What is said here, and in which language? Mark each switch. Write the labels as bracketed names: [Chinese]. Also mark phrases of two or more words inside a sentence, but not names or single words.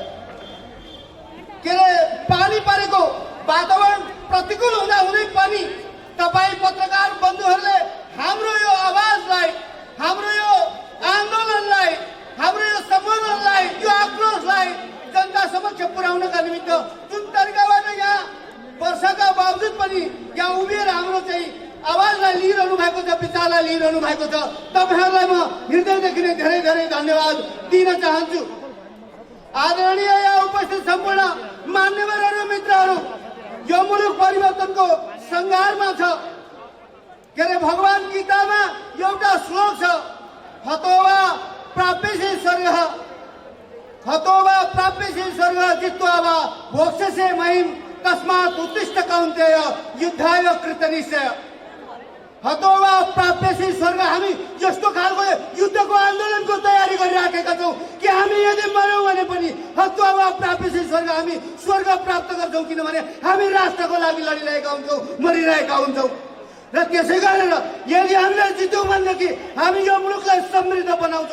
[Nepali] पानी परेको वातावरण प्रतिकूल हुँदाहुँदै पनि तपाईँ पत्रकार बन्धुहरूले हाम्रो यो आवाजलाई, हाम्रो यो आन्दोलनलाई, हाम्रो यो सम्बोधनलाई, यो आक्रोशलाई जनता समक्ष पुर्याउनका निमित्त जुन तरिकाबाट यहाँ वर्षाका बावजुद पनि यहाँ उभिएर हाम्रो चाहिँ आवाजलाई लिइरहनु भएको छ, विचारलाई लिइरहनु भएको छ, तपाईँहरूलाई म हृदयदेखि नै धेरै धेरै धन्यवाद दिन चाहन्छु। आदरणीय यहाँ उपस्थित सम्पूर्ण मान्यवरहरू, मित्रहरू, यो मुलुक परिवर्तनको सङ्घारमा छ। भगवान गीतामा एउटा श्लोक छ, [Sanskrit] हतोवा प्राप्यसे स्वर्गः, हतोवा प्राप्यसे स्वर्गः जित्वा वा भोक्ष्यसे महिम तस्मात् उत्तिष्ठ कौन्तेय युद्धाय कृतनिश्चय। हतोवा प्राप्यसे स्वर्ग, [Nepali] हामी यस्तो खालको युद्धको आन्दोलनको तयारी गरिराखेका छौँ कि हामी यदि मर्यौँ भने पनि [Sanskrit] हतोवा प्राप्यसे स्वर्ग, [Nepali] हामी स्वर्ग प्राप्त गर्छौँ, किनभने हामी राष्ट्रको लागि लडिरहेका हुन्छौँ, मरिरहेका हुन्छौँ। र त्यसै गरेर यदि हामीले जित्यौँ भनेदेखि हामी यो मुलुकलाई समृद्ध बनाउँछौँ।